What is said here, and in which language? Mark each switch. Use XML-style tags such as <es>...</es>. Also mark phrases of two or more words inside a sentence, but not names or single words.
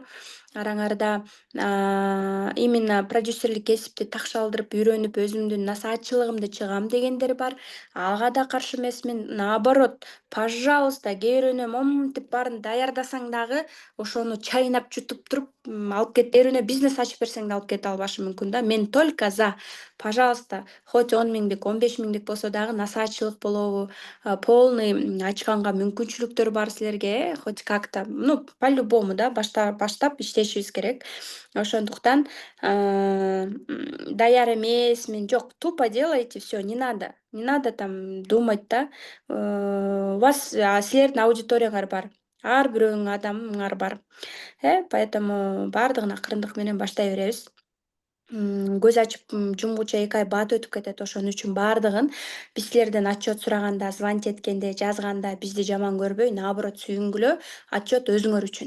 <ky>Араңарда именно продюсерлик кесипти такшалдырып, үйрөнүп, өзүмдүн насаатчылыгымды чыгам дегендер бар. Ага да каршы эмесмин.</ky> <ru>Наоборот, пожалуйста,</ru> <ky>кээ бирөөнө моминтип баарын даярдасаң дагы, ошону чайнап жутуп туруп, алып кет. Кээ бирөөнө бизнес ачып берсең да алып кете албашы мүмкүн да. Мен</ky> <ru>только за. Пожалуйста,</ru> <ky>хоть 10 000, 15 000 болсо дагы насаатчылык болобу, полный ачканга мүмкүнчүлүктөр бар силерге,</ky> <ru>хоть как-то, ну, по-любому да,</ru> <ky>баштап иштешибиз керек. Ошондуктан даяр эмесмин, жок,</ky> <ru>тупо делайте всё, не надо там думать да. У вас</ru> <ky>силердин аудиторияңар бар. Ар бирөөңүн адамыңар бар. Поэтому баардыгын акырындык менен баштай беребиз. Көз ачып жумгуча 2 ай бат өтүп кетет. Ошон үчүн баардыгын биз силерден отчет сураганда, звонить эткенде, жазганда бизди жаман көрбөй, наоборот сүйүнгүлө, отчет өзүңөр үчүн.</ky>